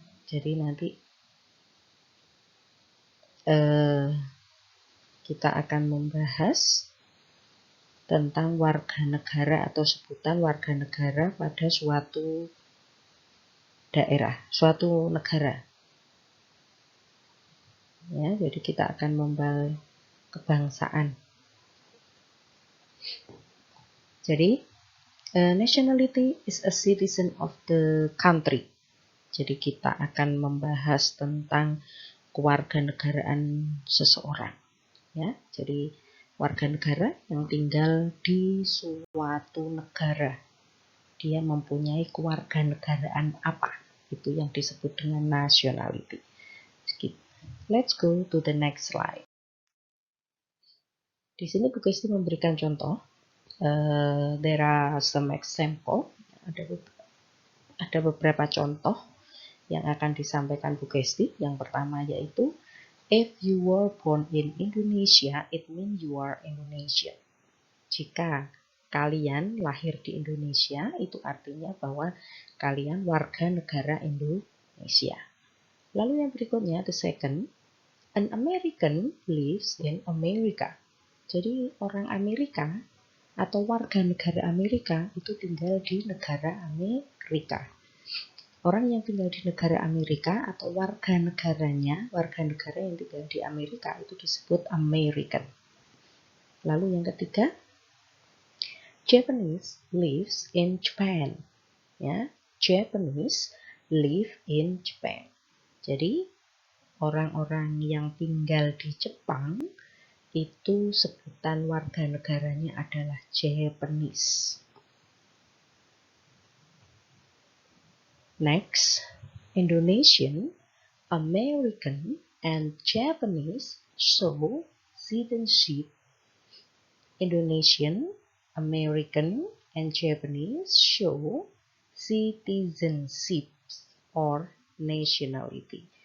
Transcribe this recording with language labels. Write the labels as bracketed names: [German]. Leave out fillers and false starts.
[Indonesian] Jadi nanti kita akan membahas tentang warga negara atau sebutan warga negara pada suatu daerah, suatu negara. Ya, jadi kita akan membahas kebangsaan. [English] Jadi, nationality is a citizen of the country. [Indonesian] Jadi kita akan membahas tentang kewarganegaraan seseorang. Ya, jadi warga negara yang tinggal di suatu negara. Dia mempunyai kewarganegaraan apa? Itu yang disebut dengan nationality. [English] Let's go to the next slide. [Indonesian] Di sini Bu Kesti memberikan contoh. [English] There are some example. [Indonesian] Ada beberapa contoh yang akan disampaikan Bu Kesti. Yang pertama yaitu, [English] if you were born in Indonesia, it means you are Indonesian. [Indonesian] Jika kalian lahir di Indonesia, itu artinya bahwa kalian warga negara Indonesia. Lalu yang berikutnya, [English] the second, an American lives in America. [Indonesian] Jadi orang Amerika atau warga negara Amerika itu tinggal di negara Amerika. Orang yang tinggal di negara Amerika atau warga negaranya, warga negara yang tinggal di Amerika itu disebut American. Lalu yang ketiga, [English] Japanese lives in Japan. Ya, Japanese live in Japan. [Indonesian] Jadi orang-orang yang tinggal di Jepang itu sebutan warga negaranya adalah Japanese. [English] Next, Indonesian, American, and Japanese show citizenship. Indonesian, American, and Japanese show citizenship or nationality.